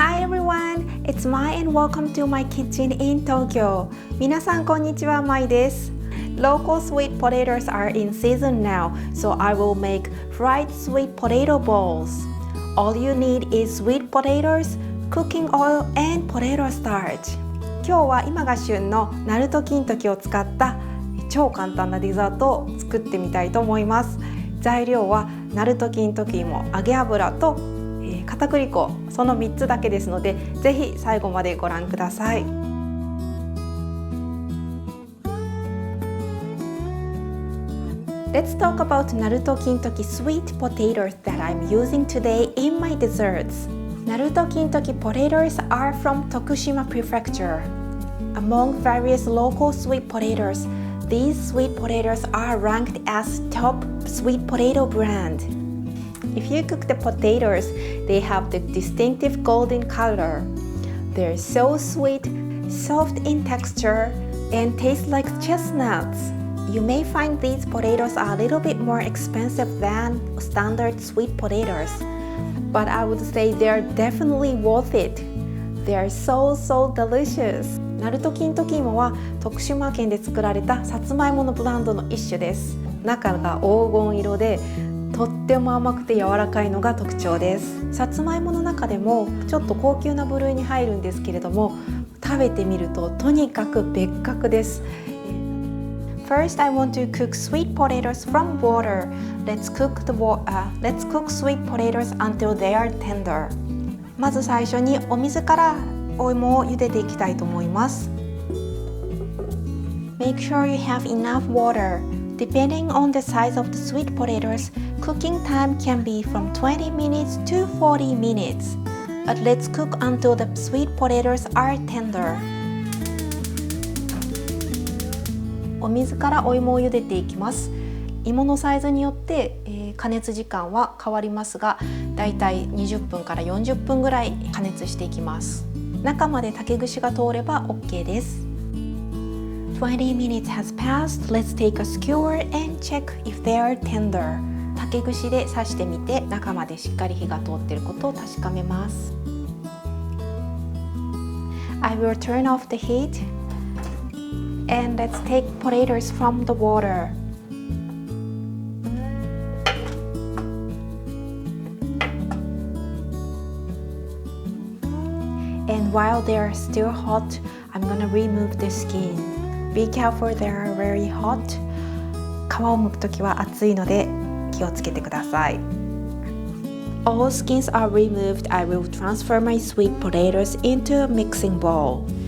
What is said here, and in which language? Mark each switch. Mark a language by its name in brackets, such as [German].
[English] everyone, it's Mai and welcome to my kitchen in Tokyo. [Japanese] 皆さんこんにちは、Mai です。 [English] Local sweet potatoes are in season now, so I will make fried sweet potato balls. All you need is sweet potatoes, cooking oil, and potato starch. [Japanese] 今日は今が旬のなると金時を使った超簡単なデザートを作ってみたいと思います。材料はなると金時芋、揚げ油と片栗粉、その3つだけですので、ぜひ最後までご覧ください。 [English] Let's talk about なると金時 sweet potatoes that I'm using today in my desserts. なると金時 potatoes are from Tokushima Prefecture. Among various local sweet potatoes, these sweet potatoes are ranked as top sweet potato brand. If you cook the potatoes, they have the distinctive golden color. They're so sweet, soft in texture, and taste like chestnuts. You may find these potatoes are a little bit more expensive than standard sweet potatoes, but I would say they're definitely worth it. They're so delicious. [Japanese] なると金時芋は徳島県で作られたさつまいものブランドの一種です。中が黄金色でとっても甘くて柔らかいのが特徴です。さつまいもの中でもちょっと高級な部類に入るんですけれども、食べてみるととにかく別格です。 [English] First, I want to cook sweet potatoes from water. Let's cook sweet potatoes until they are tender. [Japanese] まず最初にお水からお芋を茹でていきたいと思います。 [English] Make sure you have enough water. Depending on the size of the sweet potatoes, cooking time can be from 20 minutes to 40 minutes. But let's cook until the sweet potatoes are tender. [Japanese] お水からお芋を茹でていきます。芋のサイズによって、加熱時間は変わりますが、だいたい20分から40分ぐらい加熱していきます。中まで竹串が通れば OK です。 [English] 20 minutes has passed. Let's take a skewer and check if they are tender. [Japanese] 竹串で刺してみて中までしっかり火が通っていることを確かめます。 [English] I will turn off the heat and let's take potatoes from the water. And while they are still hot, I'm gonna remove the skin. Be careful, they are very hot. [Japanese] 皮を剥くときは熱いので気をつけてください。 [English] All skins are removed. I will transfer my sweet potatoes into a mixing bowl.